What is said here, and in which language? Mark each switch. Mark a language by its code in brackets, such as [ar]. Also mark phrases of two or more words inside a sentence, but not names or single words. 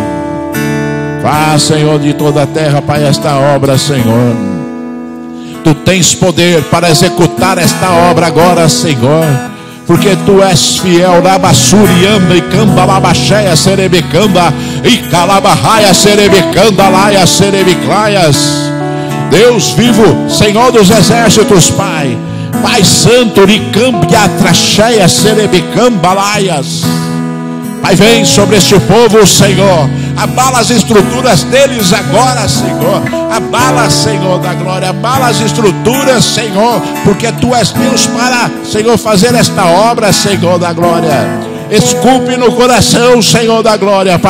[pt] Faz, Senhor, de toda a terra, Pai, esta obra, Senhor. Tu tens poder para executar esta obra agora, Senhor, porque tu és fiel. Labassurianda e camba, labacheia, serebicamba, e calabarraia, serebicanda, laia, serebiclaias. Deus vivo, Senhor dos exércitos, Pai, Pai santo, ricambia, tracheia, serebicamba, laias. Pai, vem sobre este povo, Senhor. Abala as estruturas deles agora, Senhor. Abala, Senhor da glória. Abala as estruturas, Senhor, porque tu és Deus para, Senhor, fazer esta obra, Senhor da glória. Esculpe no coração, Senhor da glória, Pai.